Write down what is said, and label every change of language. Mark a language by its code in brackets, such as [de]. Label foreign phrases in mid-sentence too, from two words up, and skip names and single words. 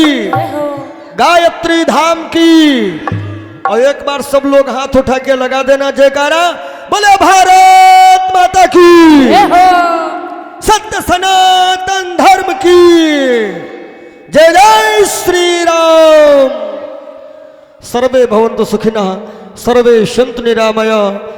[hi] जय हो गायत्री धाम की। और एक बार सब लोग हाथ उठा के लगा देना जयकारा, बोले भारत माता की, जय हो सत्य सनातन धर्म की जय। जय श्री राम। [sa] सर्वे भवन्तु सुखिनः, सर्वे सन्तु निरामया।